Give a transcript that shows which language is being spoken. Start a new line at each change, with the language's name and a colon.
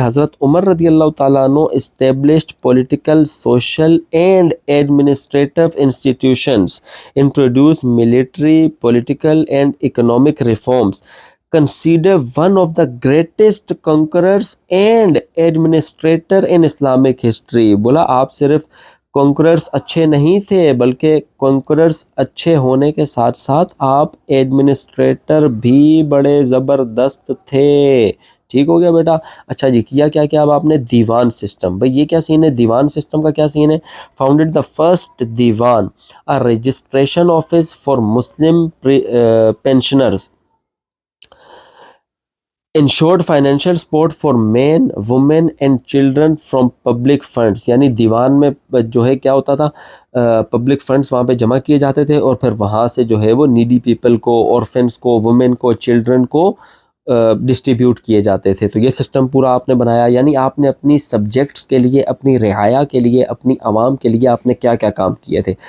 English: حضرت عمر رضی اللہ تعالیٰ عنہ established political, social and administrative institutions, introduced military, political and economic reforms, considered one of the greatest conquerors and administrator in Islamic history.
Urdu: بولا آپ صرف کنکررز اچھے نہیں تھے بلکہ کنکررز اچھے ہونے کے ساتھ ساتھ آپ ایڈمنسٹریٹر بھی بڑے زبردست تھے. ٹھیک ہو گیا بیٹا. اچھا جی, کیا اب آپ نے دیوان سسٹم.
English: بھئی یہ کیا سین ہے, دیوان سسٹم کا کیا سین ہے؟ فاؤنڈیڈ دا فرسٹ دیوان, a registration office for Muslim pensioners, ensured financial support for men, women and children from public funds.
Urdu: یعنی دیوان میں جو ہے کیا ہوتا تھا, پبلک فنڈز وہاں پہ جمع کیے جاتے تھے اور پھر وہاں سے جو ہے وہ نیڈی پیپل کو, اورفنس کو, وومن کو, چلڈرن کو ڈسٹریبیوٹ کیے جاتے تھے. تو یہ سسٹم پورا آپ نے بنایا. یعنی آپ نے اپنی سبجیکٹس کے لیے, اپنی رعایا کے لیے, اپنی عوام کے لیے آپ نے کیا کیا کام کیے تھے.